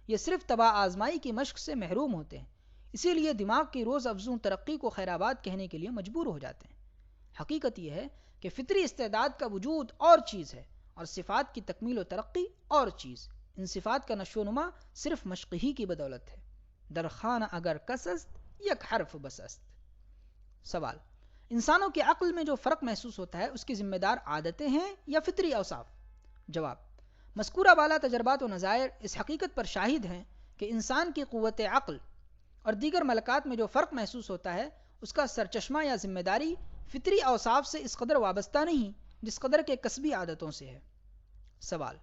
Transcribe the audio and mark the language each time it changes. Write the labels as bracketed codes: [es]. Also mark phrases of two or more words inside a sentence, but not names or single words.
[ur] یہ صرف تباہ آزمائی کی مشق سے محروم ہوتے ہیں، اسی لیے دماغ کی روز افزوں ترقی کو خیر آباد کہنے کے لیے مجبور ہو جاتے ہیں۔ حقیقت یہ ہے کہ فطری استعداد کا وجود اور چیز ہے اور صفات کی تکمیل و ترقی اور چیز۔ ان صفات کا نشو و نما صرف مشق ہی کی بدولت ہے۔ [fa] درخانہ اگر کسست یک حرف بسست۔ [ur] سوال: انسانوں کے عقل میں جو فرق محسوس ہوتا ہے اس کی ذمہ دار عادتیں ہیں یا فطری اوصاف؟ جواب: مذکورہ بالا تجربات و نظائر اس حقیقت پر شاہد ہیں کہ انسان کی قوت عقل اور دیگر ملکات میں جو فرق محسوس ہوتا ہے اس کا سرچشمہ یا ذمہ داری فطری اوصاف سے اس قدر وابستہ نہیں جس قدر کے کسبی عادتوں سے ہے۔